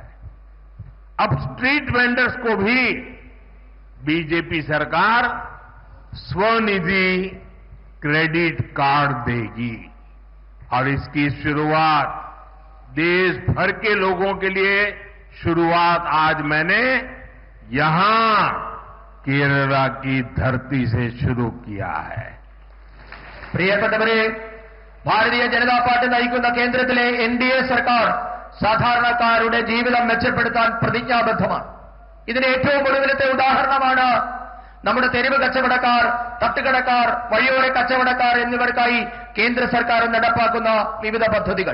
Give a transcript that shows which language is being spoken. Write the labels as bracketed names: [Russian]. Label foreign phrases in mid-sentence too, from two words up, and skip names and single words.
[Hindi] अब [English] street vendors [Hindi] को भी बीजेपी सरकार स्वनिधि [English] credit card [Hindi] देगी और इसकी शुरुआत देश भर के लोगों के लिए शुरुआत आज मैंने यहां केरला की धरती से शुरू किया है. [Malayalam] പ്രിയപ്പെട്ടവരെ, ഭാരതീയ ജനതാ പാർട്ടി നയിക്കുന്ന കേന്ദ്രത്തിലെ NDA സർക്കാർ സാധാരണക്കാരുടെ ജീവിതം മെച്ചപ്പെടുത്താൻ പ്രതിജ്ഞാബദ്ധമാണ്. ഇതിന് ഏറ്റവും ഒടുവിലത്തെ ഉദാഹരണമാണ് നമ്മുടെ തെരുവ് കച്ചവടക്കാർ, തട്ടുകടക്കാർ, വഴിയോര കച്ചവടക്കാർ എന്നിവർക്കായി കേന്ദ്ര സർക്കാർ നടപ്പാക്കുന്ന വിവിധ പദ്ധതികൾ.